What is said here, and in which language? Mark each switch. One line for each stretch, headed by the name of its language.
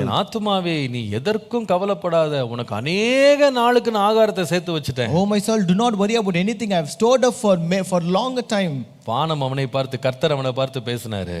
Tamil: என் ஆத்துமாவே, நீ எதற்கும் கவலைப்படாத, உனக்கு அநேக நாளுக்கு நான் ஆகாரத்தை சேர்த்து வச்சிட்டேன்.
English: Oh my soul, do not worry about anything. I have stored up for longer time.
Tamil: வானம் அவனை பார்த்து, கர்த்தர் அவனை பார்த்து பேசினாரு.